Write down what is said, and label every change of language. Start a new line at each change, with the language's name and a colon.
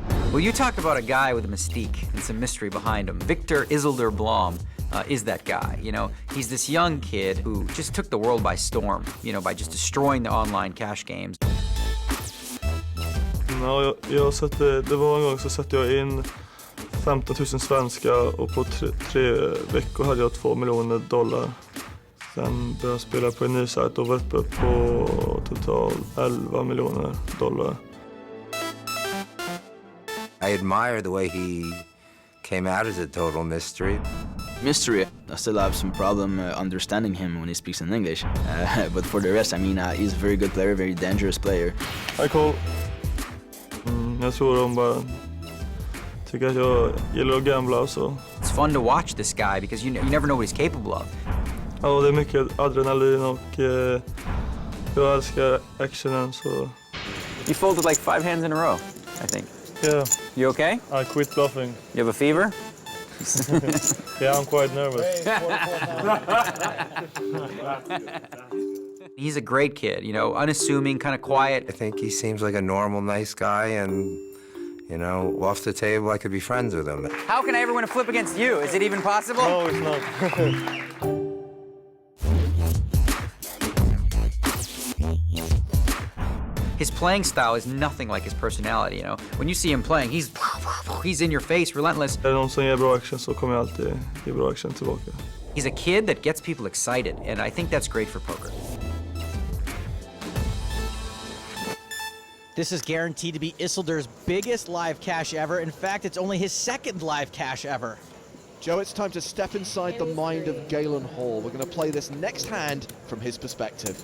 English: Well, you talk about a guy with a mystique and some mystery behind him. Victor Isildur Blom is that guy. You know, he's this young kid who just took the world by storm, you know, by just destroying the online cash games.
Swedish: Ja, jag satte, det var en gång så satte jag in 15 000 svenska och på 3 veckor hade jag $2 miljoner. Sen började jag spela på en ny sajt och var uppe på totalt $11 miljoner.
English: I admire the way he came out as a total mystery. Mystery. I still have some problem understanding him when he speaks in English. But for the rest, I mean, he's a very good player, very dangerous player. Hi Cole.
Swedish: Jag tror de bara tycker att jag gillar att gambla och så.
English: It's fun to watch this guy because you never know what he's capable of.
Swedish: Ja, det är mycket adrenalin och jag älskar actionen så.
English: You folded like 5 hands in a row, I think. Yeah. You okay? I quit bluffing. You have a fever? Yeah, I'm quite nervous. He's a great kid, you know, unassuming, kind of quiet. I think he seems like a normal, nice guy, and, you know, off the table, I could be friends with him. How can I ever win a flip against you? Is it even possible? No, it's not. His playing style is nothing like his personality, you know. When you see him playing, he's in your face, relentless.
Swedish: Är det någon som ger bra action så kommer jag alltid ge bra action tillbaka.
English: He's a kid that gets people excited, and I think that's great for poker. This is guaranteed to be Isildur's biggest live cash ever. In fact, it's only his 2nd live cash ever. Joe, it's time to step inside the mind of Galen Hall. We're going to play this next hand from his perspective.